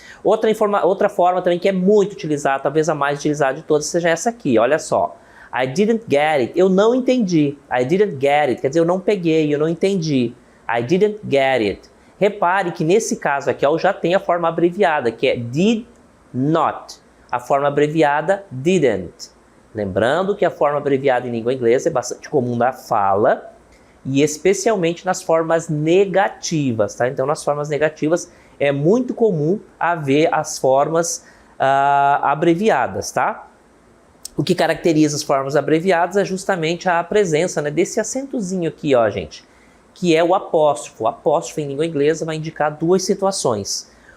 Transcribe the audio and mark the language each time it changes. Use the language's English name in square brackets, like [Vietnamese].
[Portuguese] Outra forma também que é muito utilizada, talvez a mais utilizada de todas, seja essa aqui, olha só. [English] I didn't get it, [Portuguese] eu não entendi. I didn't get it, quer dizer, eu não peguei, eu não entendi. [English] I didn't get it. [Portuguese] Repare que nesse caso aqui, eu já tenho a forma abreviada, que é did not. A forma abreviada, didn't. Lembrando que a forma abreviada em língua inglesa é bastante comum na fala e especialmente nas formas negativas, tá? Então, nas formas negativas é muito comum haver as formas abreviadas, tá? O que caracteriza as formas abreviadas é justamente a presença desse acentozinho aqui, ó, gente, que é o apóstrofo. O apóstrofo em língua inglesa vai indicar duas situações.